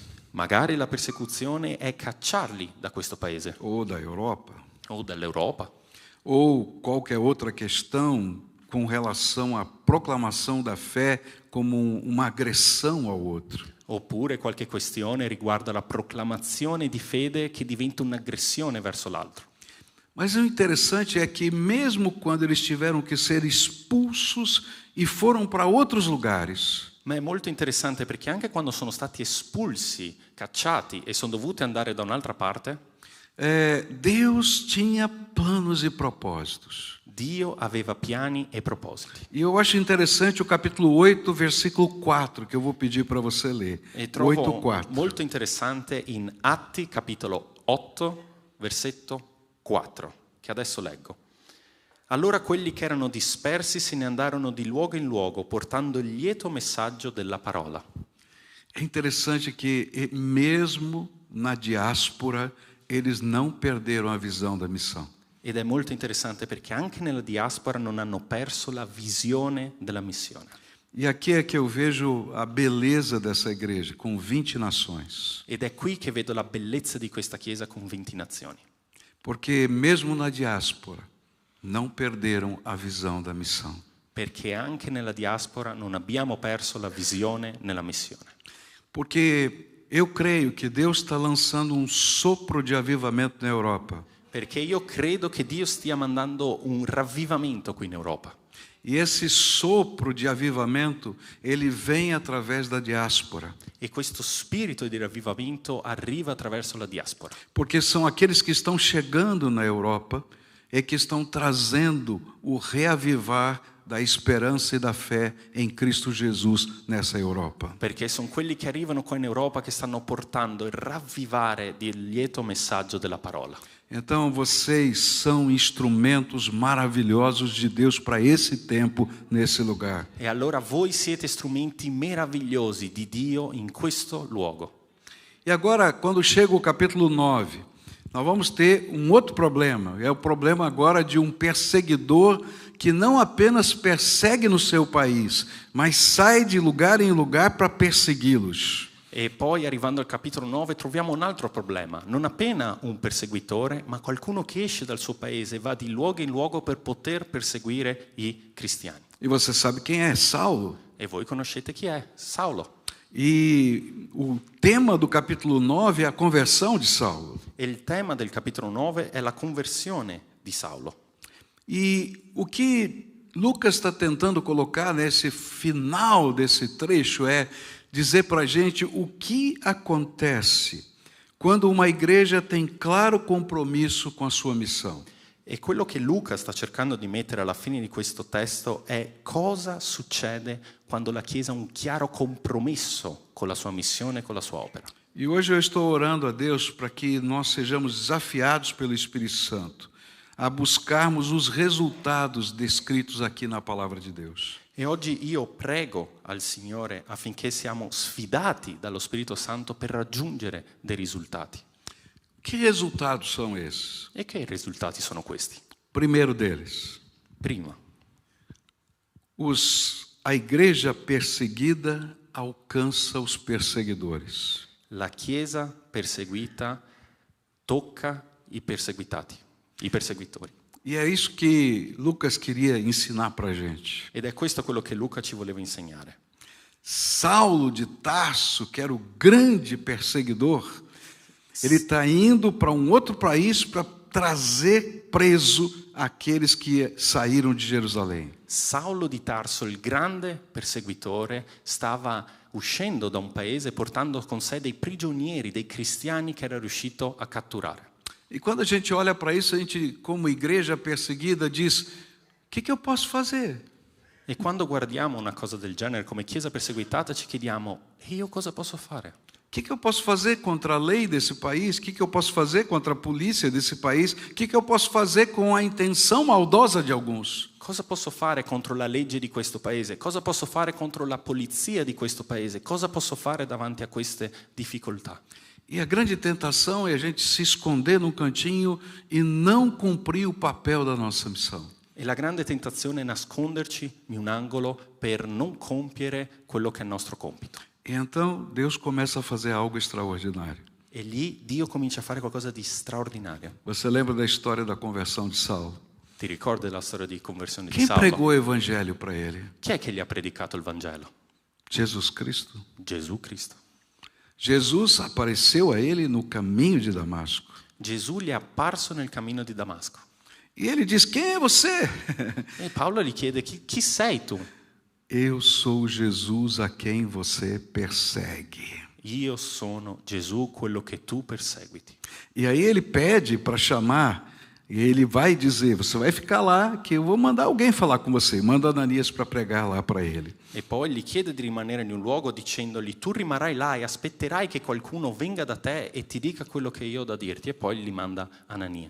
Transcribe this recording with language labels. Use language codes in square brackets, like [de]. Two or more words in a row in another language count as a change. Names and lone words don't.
[it] Magari la persecuzione è cacciarli da questo paese. [pt] Ou da Europa. [it] O dall'Europa. [pt] Ou qualquer outra questão com relação à proclamação da fé como uma agressão ao outro. [it] Oppure qualche questione riguardo alla proclamazione di fede che diventa un'aggressione verso l'altro. [pt] Mas o interessante é que mesmo quando eles tiveram que ser expulsos e foram para outros lugares, [it] Ma è molto interessante perché anche quando sono stati espulsi, cacciati e sono dovuti andare da un'altra parte, [pt] Deus tinha planos e propósitos. [it] Dio aveva piani e propositi. [pt] E eu acho interessante o capítulo 8, versículo 4, que eu vou pedir para você ler. [it] E trovo 8:4. molto interessante in Atti capitolo 8, versetto 4, che adesso leggo. Allora quelli che erano dispersi se ne andarono di luogo in luogo, portando il lieto messaggio della parola. [pt] É interessante que mesmo na diáspora eles não perderam a visão da missão. [it] Ed è molto interessante perché anche nella diaspora non hanno perso la visione della missione. [pt] E aqui é que eu vejo a beleza dessa igreja, com 20 nações. [it] Ed è qui che vedo la bellezza di questa chiesa con 20 nazioni. [pt] Porque mesmo na diáspora não perderam a visão da missão. [it] Perché anche nella diaspora non abbiamo perso la visione nella missione. [pt] Porque eu creio que Deus está lançando um sopro de avivamento na Europa. [it] Perché io credo che Dio stia mandando un ravvivamento qui in Europa. [pt] E esse sopro de avivamento, ele vem através da diáspora. [it] E questo spirito di ravvivamento arriva attraverso la diaspora. [pt] Porque são aqueles que estão chegando na Europa e que estão trazendo o reavivar da esperança e da fé em Cristo Jesus nessa Europa. [it] Perché sono quelli che arrivano qua in Europa che stanno portando il ravvivare del lieto messaggio della parola. [pt] Então vocês são instrumentos maravilhosos de Deus para esse tempo, nesse lugar. [it] E allora voi siete strumenti meravigliosi di Dio in questo luogo. [pt] E agora, quando chega o capítulo 9, nós vamos ter um outro problema. É o problema agora de um perseguidor que não apenas persegue no seu país, mas sai de lugar em lugar para persegui-los. [it] E poi arrivando al capitolo 9 troviamo un altro problema, non appena un perseguitore, ma qualcuno che esce dal suo paese e va di luogo in luogo per poter perseguire i cristiani. [pt] E você sabe quem é? Saulo. [it] E voi conoscete chi è? Saulo. [pt] E o tema do capítulo 9 é a conversão de Saulo. [it] E il tema del capitolo 9 è la conversione di Saulo. [pt] E o que Lucas está tentando colocar nesse final desse trecho é dizer para a gente o que acontece quando uma igreja tem claro compromisso com a sua missão. [it] E quello che Luca sta cercando di mettere alla fine di questo testo è cosa succede quando la Chiesa ha un chiaro compromesso con la sua missione e con la sua opera. [pt] E hoje eu estou orando a Deus para que nós sejamos desafiados pelo Espírito Santo a buscarmos os resultados descritos aqui na palavra de Deus. [it] E oggi io prego al Signore affinché siamo sfidati dallo Spirito Santo per raggiungere dei risultati. [pt] Que resultados são esses? [it] E che risultati sono questi? [pt] Primeiro deles, [it] Prima, [pt] a igreja perseguida alcança os perseguidores. [it] la Chiesa perseguita tocca i perseguitati, i perseguitori. [pt] E é isso que Lucas queria ensinar para a gente. [it] Ed è questo quello che Luca ci voleva insegnare. [pt] Saulo de Tarso, que era o grande perseguidor, ele está indo para um outro país para trazer preso aqueles que saíram de Jerusalém. [it] Saulo di Tarso, il grande perseguitore, stava uscendo da un paese portando con sé dei prigionieri, dei cristiani che era riuscito a catturare. [pt] E quando a gente olha para isso, a gente, como igreja perseguida, diz: o que eu posso fazer? [it] E quando guardiamo una cosa del genere come Chiesa perseguitata ci chiediamo, e io cosa posso fare? [pt] O que eu posso fazer contra a lei desse país? O que eu posso fazer contra a polícia desse país? O que eu posso fazer com a intenção maldosa de alguns? [it] Cosa posso fare contro la legge di questo paese? Cosa posso fare contro la polizia di questo paese? Cosa posso fare davanti a queste difficoltà? [pt] E a grande tentação é a gente se esconder num cantinho e não cumprir o papel da nossa missão. [it] E la grande tentazione è nasconderci in un angolo per non compiere quello che è il nostro compito. [pt] E então Deus começa a fazer algo extraordinário. [it] E lì Dio comincia a fare qualcosa di straordinario. [pt] Você lembra da história da conversão de Saulo? [it] Ti ricordi della storia di conversione di [pt] Quem [it] Saulo? [pt] pregou o evangelho para ele? [it] Chi è che gli ha predicato il Vangelo? [pt] Jesus Cristo. [it] Gesù Cristo. [pt] Jesus apareceu a ele no caminho de Damasco. [it] Gesù gli è apparso nel cammino di Damasco. [pt] E ele diz: quem é você? [it] E Paolo gli chiede, chi sei tu? [pt] Eu sou Jesus a quem você persegue. [it] Io sono Gesù, quello che tu perseguiti. [pt] E aí ele pede para chamar, e ele vai dizer: você vai ficar lá, que eu vou mandar alguém falar com você. Manda Ananias para pregar lá para ele. [it] E poi gli chiede di rimanere in un luogo dicendogli, tu rimarrai là e aspetterai che qualcuno venga da te e ti dica quello che io ho da dirti. E poi gli manda Anania.